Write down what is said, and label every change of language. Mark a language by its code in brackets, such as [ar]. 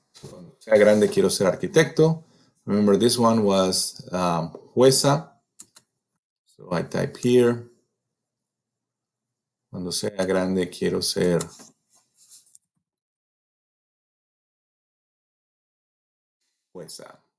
[es] Cuando sea grande quiero ser arquitecto. [en] Remember this one was jueza. So I type here. [es] Cuando sea grande quiero ser jueza.